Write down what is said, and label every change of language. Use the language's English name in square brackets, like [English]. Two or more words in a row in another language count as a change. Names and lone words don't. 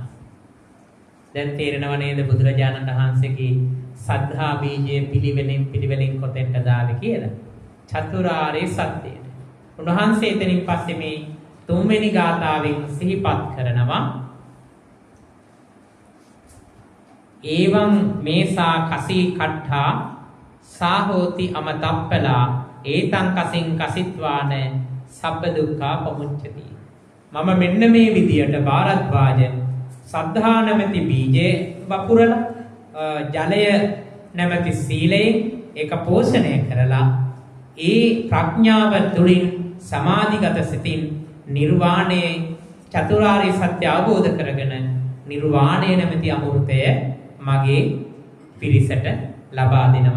[Sinhala] දැන් තේරෙනව නේද බුදුරජාණන් වහන්සේගේ සද්ධා බීජයේ පිළිවෙලින් කොතෙන්ද දාවේ කියලා? චතුරාර්ය සත්‍යයට. උන්වහන්සේ එතනින් පස්සේ මේ තුන්වෙනි ගාථාවෙන් සිහිපත් කරනවා [Pali] ඒවං මේසා කසී කට්ඨා සාහෝති අමතප්පලා ඒතං කසින් කසිත්වාන සබ්බ දුක්ඛා පමුච්චති. [Sinhala] මම මෙන්න මේ විදියට භාරද්වාජ සද්ධා නැමැති බීජේ වපුරලා ජලය නැමැති සීලයෙන් ඒක පෝෂණය කරලා ඒ ප්‍රඥාව තුළින් සමාධිගත සිතින් නිර්වාණයේ චතුරාර්ය සත්‍ය අවබෝධ කරගෙන නිර්වාණය නැමැති අමෘතය මගේ පිරිසට ලබා දෙනවා.